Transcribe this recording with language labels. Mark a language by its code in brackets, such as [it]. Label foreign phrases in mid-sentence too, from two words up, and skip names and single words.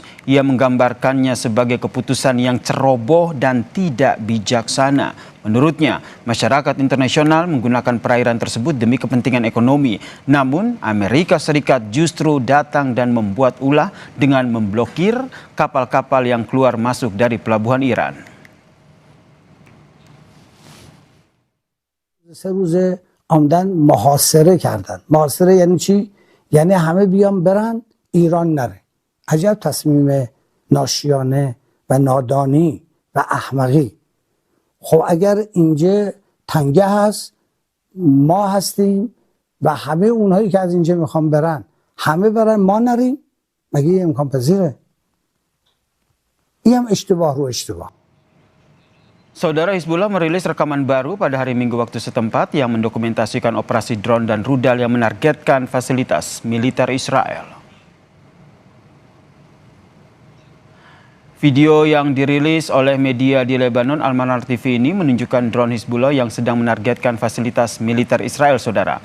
[id] Ia menggambarkannya sebagai keputusan yang ceroboh dan tidak bijaksana. Menurutnya, masyarakat internasional menggunakan perairan tersebut demi kepentingan ekonomi. Namun, Amerika Serikat justru datang dan membuat ulah dengan memblokir kapal-kapal yang keluar masuk dari pelabuhan Iran. [fa] آمدن محاصره کردن. محاصره یعنی چی؟ یعنی همه بیان برن ایران نره. عجب تصمیم ناشیانه و نادانی و احمقی. خب اگر اینجا تنگه هست ما هستیم و همه اونهایی که از اینجا میخوان برن همه برن ما نریم، مگه این امکان پذیره؟ این هم اشتباه رو اشتباه. [id] Saudara, Hizbullah merilis rekaman baru pada hari Minggu waktu setempat yang mendokumentasikan operasi drone dan rudal yang menargetkan fasilitas militer Israel. Video yang dirilis oleh media di Lebanon, Al-Manar TV ini menunjukkan drone Hizbullah yang sedang menargetkan fasilitas militer Israel, Saudara.